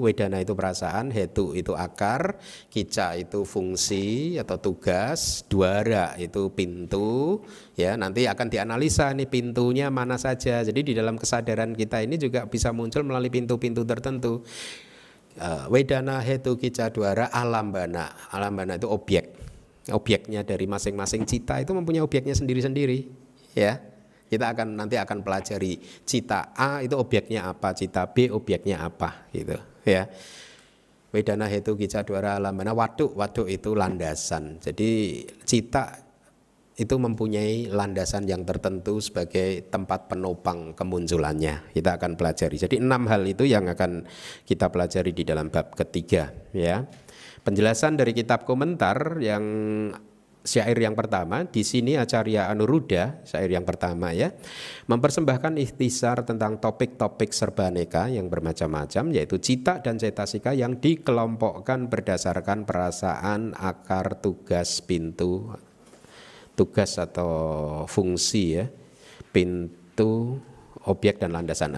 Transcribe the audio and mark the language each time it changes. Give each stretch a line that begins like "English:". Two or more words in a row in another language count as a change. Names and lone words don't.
Indonesian: Wedana itu perasaan, hetu itu akar, kicca itu fungsi atau tugas, dwara itu pintu, ya. Nanti akan dianalisa nih pintunya mana saja. Jadi di dalam kesadaran kita ini juga bisa muncul melalui pintu-pintu tertentu. Wedana, hetu, kicca, dwara, alambana. Alambana itu objeknya dari masing-masing cita itu mempunyai objeknya sendiri-sendiri, ya. Kita nanti akan pelajari cita A itu objeknya apa, cita B objeknya apa, gitu, ya. Wedana, hetu, kicca, dwara, alambana. Waduk itu landasan. Jadi cita itu mempunyai landasan yang tertentu sebagai tempat penopang kemunculannya. Kita akan pelajari. Jadi 6 hal itu yang akan kita pelajari di dalam bab ketiga, ya. Penjelasan dari kitab komentar yang syair yang pertama, di sini Acarya Anuruddha, syair yang pertama, ya, mempersembahkan ikhtisar tentang topik-topik serbaneka yang bermacam-macam, yaitu cita dan cetasika yang dikelompokkan berdasarkan perasaan, akar, tugas, pintu, tugas atau fungsi, ya, pintu, objek dan landasan.